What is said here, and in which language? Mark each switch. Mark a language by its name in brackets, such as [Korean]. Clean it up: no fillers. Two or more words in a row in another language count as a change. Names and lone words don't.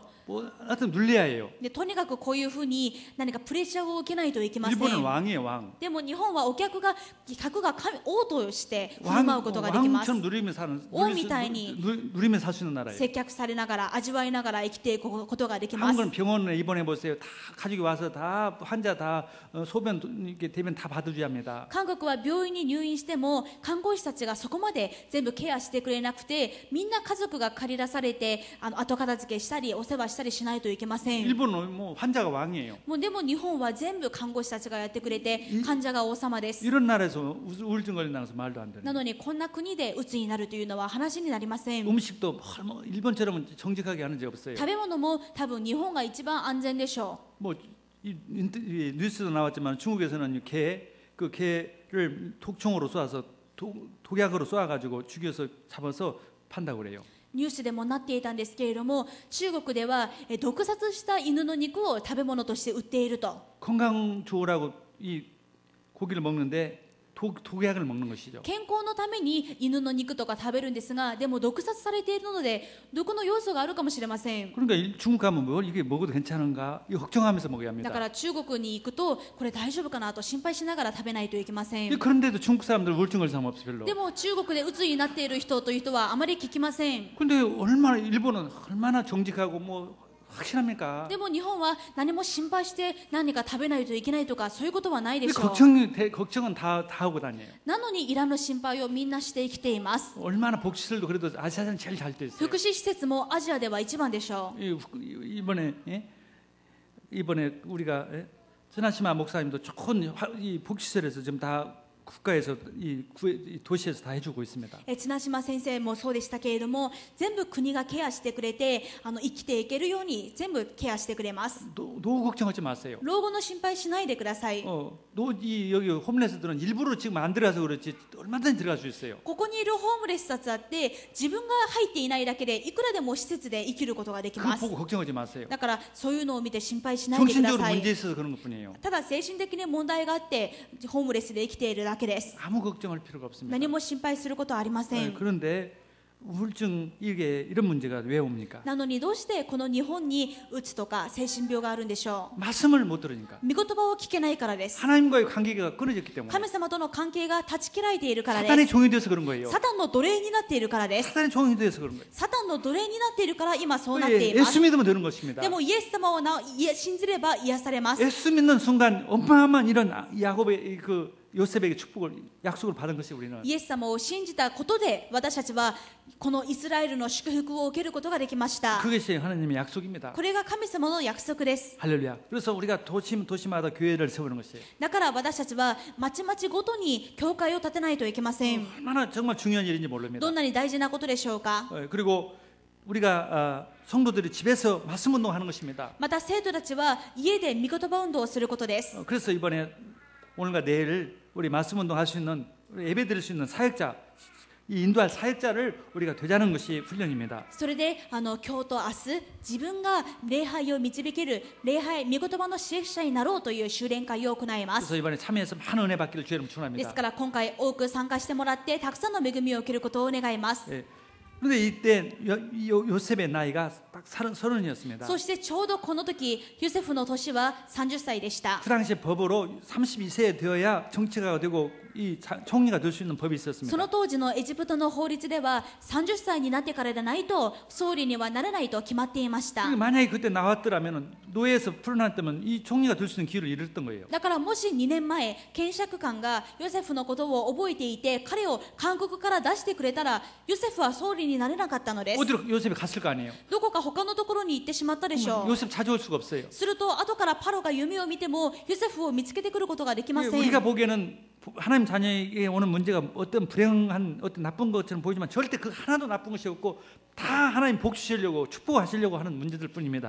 [Korean] 뭐 하여튼 눌려야 해요. [Japanese] でとにかくこういうふうに何かプレッシャーを受けないといけません。 [Korean] 일본은 왕이에요, 왕. [Japanese] でも日本は客が王として振る舞うことができます。 [Korean] 왕처럼 누리며 살 수 있는 나라예요. [Japanese] 接客されながら味わいながら生きていくことができます。 [Korean] 한국은 병원에 입원해 보세요. 다 가족이 와서 다 환자 다 소변 이렇게 되면 다 받아줘야 합니다. [Japanese] 韓国は病院に入院しても看護師たちがそこまで全部ケアアしてくれなくて、みんな家族が借り出されて後片付けしたりお世話したりしないといけません。 [Korean] 일본은 뭐 환자가 왕이에요. [Japanese] もうでも日本は全部看護師たちがやってくれて、患者が王様です。 [Korean] 이런 나라에서 우울증 걸린다는 것은 말도 안 [Japanese] な [Korean] 되는. [Japanese] のにこんな国で鬱になるというのは話になりません。 [Korean] 음식도 뭐 일본처럼 정직하게 하는 적 없어요. [Japanese] 食べ物も多分日本が一番安全でしょ [Korean] 뭐 이 뉴스도 나왔지만 중국에서는 그 개를 독총으로 쏘아서 독약으로 쏘아가지고 죽여서 잡아서 판다고 그래요. [Japanese] う。ニュースでもなっていたんですけれども、中国では毒殺した犬の肉を食べ物として売っていると。 [Korean] 건강 좋으라고 이 고기를 먹는데 독약을 먹는 것이죠. [Japanese] 健康のために犬の肉とか食べるんですが、でも毒殺されているので毒の要素があるかもしれません。 [Korean] 그러니까 중국 가면 뭘 이게 먹어도 괜찮은가 이거 걱정하면서 먹어야 [Japanese] だ [Korean] 합니다. [Japanese] から中国に行くとこれ大丈夫かなと心配しながら食べないといけません。 [Korean] 그런데도 중국 사람들 우울증 걸린 사람 없어 별로. [Japanese] でも中国で鬱になっている人という人はあまり聞きません。 [Korean] 근데 얼마나 일본은 얼마나 정직하고 뭐 확실합니까? [Japanese] でも日本は何も心配して何か食べないといけないとかそういうことはないで [Korean] 근데 [Japanese] しょう。 [Korean] 걱정은 다 하고 다녀요. [Japanese] なのにいらぬ心配をみんなして生きています。 [Korean] 얼마나 복지시설도 그래도 아시아는 제일 잘 돼 있어요. [Japanese] 福祉施設もアジアでは一番でしょう。 [Korean] 이번에 우리가 전하시마 목사님도 좋은 이 복지시설에서 지금 다 국가에서 이 도시에서 다 해주고 있습니다. [Japanese] 綱島先生もそうでしたけれども、全部国がケアしてくれて生きていけるように全部ケアしてくれます。 [Korean] 노후 걱정하지 마세요. [Japanese] 老後の心配しないでください。 [Korean] 여기 홈레스들은 일부러 지금 안 들어가서 그렇지 얼마든지 들어갈 수 있어요. [Japanese] ここにいるホームレスたちだって自分が入っていないだけでいくらでも施設で生きることができ [Korean] 그거 [Japanese] ます。 [Korean] 보고 걱정하지 마세요. [Japanese] だからそういうのを見て心配しないでくだ [Korean] 정신적으로 [Japanese] さ [Korean] 문제 [Japanese] い。 [Korean] 있어서 그런 것뿐이에요. [Japanese] ただ精神的に問題があってホームレスで生きているだけです。 [Korean] 아무 걱정할 필요가 없습니다. [Japanese] 何も心配することはありません。 [Korean] 그런데 우울증 이런 문제가 왜 옵니까? [Japanese] なのにどうしてこの日本にうつとか精神病があるんでしょ [Korean] 말씀을 못 들으니까. [Japanese] う。御言葉を聞けないからです。 [Korean] 하나님과의 관계가 끊어졌기 때문에. [Japanese] 神様との関係が断ち切られているからで [Korean] 사탄의 [Japanese] す。 [Korean] 종이 돼서 그런 거예요. [Japanese] サタンの奴隷になっているからです。 [Korean] 사탄의 종이 돼서 그런 거예요. [Japanese] サタンの奴隷になっているから今そうなってい [Korean] 예, [Japanese] ます。 [Korean] 예수 믿으면 되는 것입니다. [Japanese] でもイエス様を信じれば癒されます。 [Korean] 예수 믿는 순간 어마어마한 이런 야곱의 그 요셉에게 축복을 약속을 받은 것이 우리는. [Japanese] イエス様を信じたことで私たちはこのイスラエルの祝福を受けることができました。 [Korean] 그것이 하나님의 약속입니다. [Japanese] これが神様の約束です。 [Korean] 할렐루야. 그래서 우리가 도시마다 교회를 세우는 것이에요. [Japanese] だから私たちはまちまちごとに教会を建てないといけません。 [Korean] 얼마나 정말 중요한 일인지 모릅니다. [Japanese] どんなに大事なことでしょうか。 [Korean] 그리고 우리가 성도들이 집에서 말씀 운동하는 것입니다. [Japanese] また生徒たちは家で御言葉運動をすることです。 [Korean] 그래서 이번에 오늘과 내일 우리 말씀 운동할 수 있는 예배 드릴 수 있는 사역자, 이 인도할 사역자를 우리가 되자는 것이 훈련입니다. [Japanese] それで今日と明日自分が礼拝を導ける礼拝御言葉の支援者になろうという修練会を行います。 [Korean] 그래서 이번에 참여해서 많은 은혜 받기를 주의 이름으로 [Japanese] です [Korean] 축원합니다. [Japanese] から今回多く参加してもらってたくさんの恵みを受けることを願います。 [Korean] 예. 그런데 이때 요셉의 나이가 딱 30이었습니다. [Japanese] そしてちょうどこの時ヨセフの年は30歳でした。 [Korean] 그 당시에 법으로 32세에 되어야 정치가가 되고 이 총리가 될 수 있는 법이 [Japanese] そ [Korean] 있었습니다. [Japanese] の当時のエジプトの法律では30歳になってからでないと総理にはなれないと決まっていました。 [Korean] 만약에 그때 나왔더라면 노예에서 풀어났다면 이 총리가 될 수 있는 기회를 잃었던 거예요. [Japanese] だからもし2年前検釈官がヨセフのことを覚えていて彼を韓国から出してくれたらヨセフは総理になれなかったのです。 [Korean] 어디로 요셉이 갔을 거 아니에요. [Japanese] どこか他のところに行ってしまったでしょう。 [Korean] 요셉 찾아올 수가 없어요. [Japanese] すると後からパロが夢を見てもヨセフを見つけてくることができません。 [Korean] 우리가 보기에는 하나님 자녀에게 오는 문제가 어떤 불행한 어떤 나쁜 것처럼 보이지만 절대 그 하나도 나쁜 것이 없고 다 하나님 복 주시려고 축복하시려고 하는 문제들 뿐입니다.